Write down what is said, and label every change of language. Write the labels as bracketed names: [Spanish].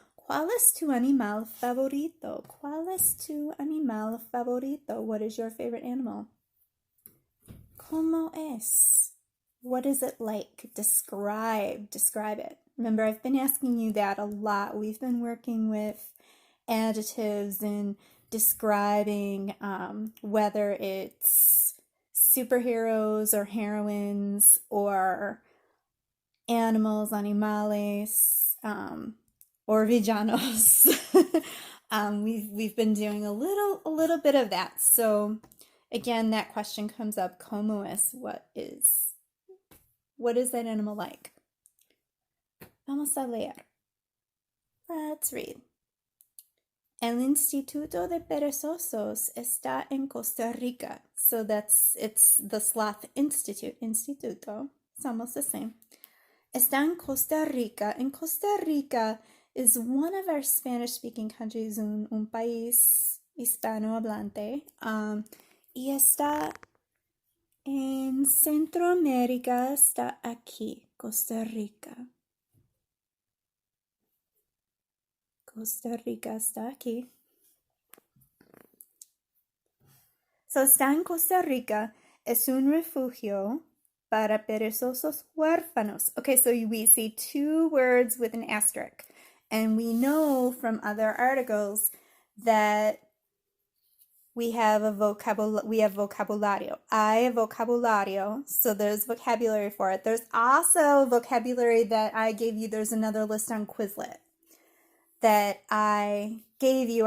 [Spanish] ¿Cuál es tu animal favorito? ¿Cuál es tu animal favorito? [English] What is your favorite animal? [Spanish] ¿Cómo es? [English] What is it like? Describe it. Remember, I've been asking you that a lot. We've been working with adjectives and describing whether it's superheroes or heroines or animals, animales, or villanos. We've been doing a little bit of that. So again, that question comes up: [Spanish] ¿Cómo es? [English] What is that animal like? [Spanish] Vamos a leer. [English] Let's read. [Spanish] El Instituto de Perezosos está en Costa Rica. [English] So it's the Sloth Institute. Instituto. It's almost the same. [Spanish] Está en Costa Rica. [English] And Costa Rica is one of our Spanish-speaking countries, [Spanish] un país hispanohablante. Y está en Centroamérica, está aquí, Costa Rica. Costa Rica está aquí. [English] So [Spanish] está en Costa Rica. Es un refugio para perezosos huérfanos. [English] Okay, so we see two words with an asterisk. And we know from other articles that we have vocabulario. I have vocabulario, so there's vocabulary for it. There's also vocabulary that I gave you. There's another list on Quizlet that I gave you.